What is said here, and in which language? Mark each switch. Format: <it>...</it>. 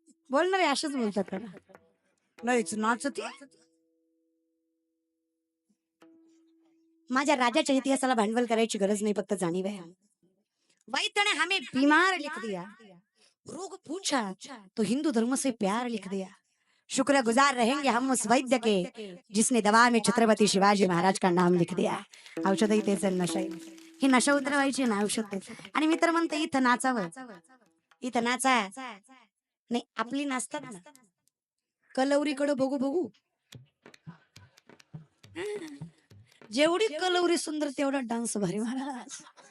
<mr>बोलणारे असेच बोलतात का लयच नाचती. माझ्या राजाच्या इतिहासाला भांडवल करायची गरज नाही, फक्त जाणीव आहे.</mr> <hi>वैद्य ने हमें बीमार लिख दिया, रोग पूछा तो हिंदू धर्म से प्यार लिख दिया. शुक्रगुजार रहेंगे हम उस वैद्य के जिसने दवा में छत्रपती शिवाजी महाराज का नाम लिख दिया.</hi> <mr>औषधही तेच नशा ही नशा उतरवायची ना औषध तेच. आणि मी तर म्हणते इथं नाचावं, इथं नाचा नाही आपली नाचतात ना. कलवरीकडे बघू बघू, जेवढी कलवरी सुंदर तेवढा डान्स भारी महाराज.</mr>